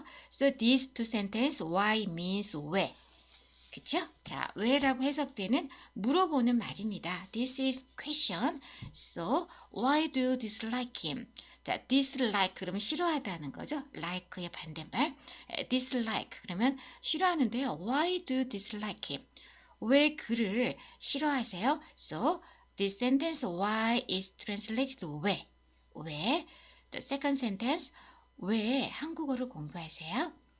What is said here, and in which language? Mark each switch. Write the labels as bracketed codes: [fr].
[en] So these two sentences, why means 왜. [ko] 그쵸? 자, 왜라고 해석되는 물어보는 말입니다. [en] This is question. So, why do you dislike him? [ko] 자, dislike 그러면 싫어하다는 거죠. like의 반대말. dislike 그러면 싫어하는데요. [en] Why do you dislike him? [ko] 왜 그를 싫어하세요? [en] So, this sentence why is translated 왜. The second sentence [ko] 왜 한국어를 공부하세요?